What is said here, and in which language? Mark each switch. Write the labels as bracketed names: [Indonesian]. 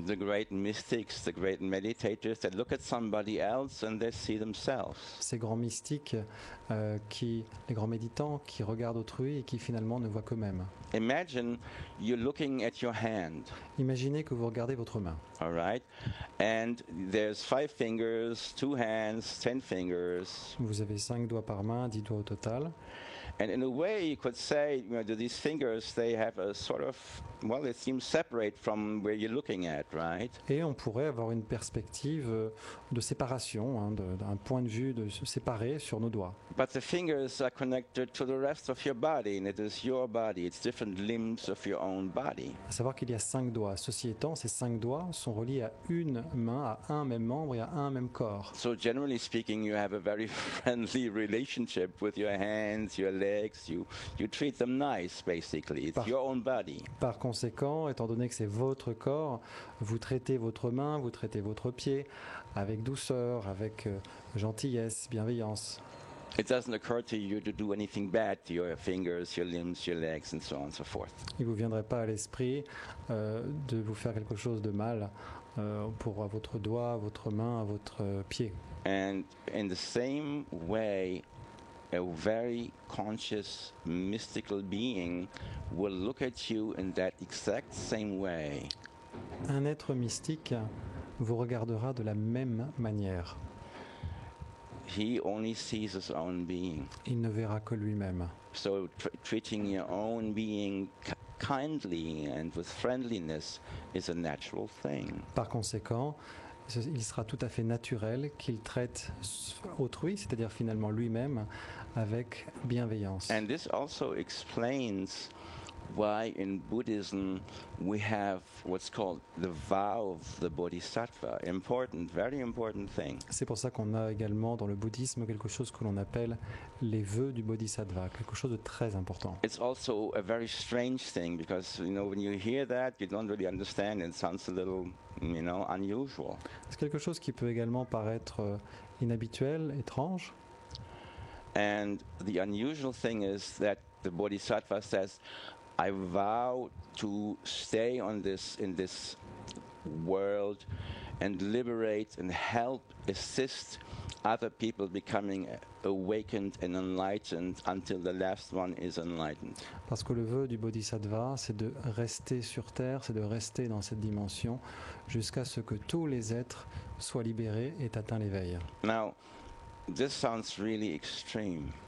[English] The great mystics, the great meditators that look at somebody else and they see themselves. [French] Ces grands mystiques, les grands méditants qui regardent autrui et qui finalement ne voient qu'eux-mêmes. [English] Imagine you're looking at your hand, [French] Imaginez que vous regardez votre main. [English] all right? And there's 5 fingers, 2 hands, 10 fingers. [French] Vous avez 5 doigts par main, 10 doigts au total. [English] And in a way, you could say, that these fingers, they have a sort of, well, they seem separate from where you're looking at, right? [French] Et on pourrait avoir une perspective de séparation, d'un point de vue de se séparer sur nos doigts. [English] But the fingers are connected to the rest of your body, and it is your body. It's different limbs of your own body. [French] À savoir qu'il y a 5 doigts. Ceci étant, ces 5 doigts sont reliés à une main, à un même membre et à un même corps. [English] So generally speaking, you have a very friendly relationship with your hands, your legs. You treat them nice, basically. It's your own body. [French] Par conséquent, étant donné que c'est votre corps, vous traitez votre main, vous traitez votre pied avec douceur, avec gentillesse, bienveillance. [English] It doesn't occur to you to do anything bad to your fingers, your limbs, your legs, and so on and so forth. [French] Il ne vous viendrait pas à l'esprit de vous faire quelque chose de mal pour votre doigt, à votre main, à votre pied. [English] And in the same way, a very conscious, mystical being will look at you in that exact same way. [French] Un être mystique vous regardera de la même manière. [English] He only sees his own being. [French] Il ne verra que lui-même. [English] So treating your own being kindly and with friendliness is a natural thing. [French] Par conséquent, il sera tout à fait naturel qu'il traite autrui, c'est-à-dire finalement lui-même, avec bienveillance. [English] And this also explains why in Buddhism we have what's called the vow of the Bodhisattva. Important, very important thing. [French] C'est pour ça qu'on a également dans le bouddhisme quelque chose que l'on appelle les vœux du Bodhisattva, quelque chose de très important. [English] It's also a very strange thing because, when you hear that, you don't really understand. It sounds a little, unusual. [French] C'est quelque chose qui peut également paraître inhabituel, étrange. [English] And the unusual thing is that the Bodhisattva says, I vow to stay in this world and liberate and help, assist other people becoming awakened and enlightened until the last one is enlightened. [French] Parce que le vœu du Bodhisattva, c'est de rester sur Terre, c'est de rester dans cette dimension jusqu'à ce que tous les êtres soient libérés et atteignent l'éveil. [English] Now, this sounds really extreme.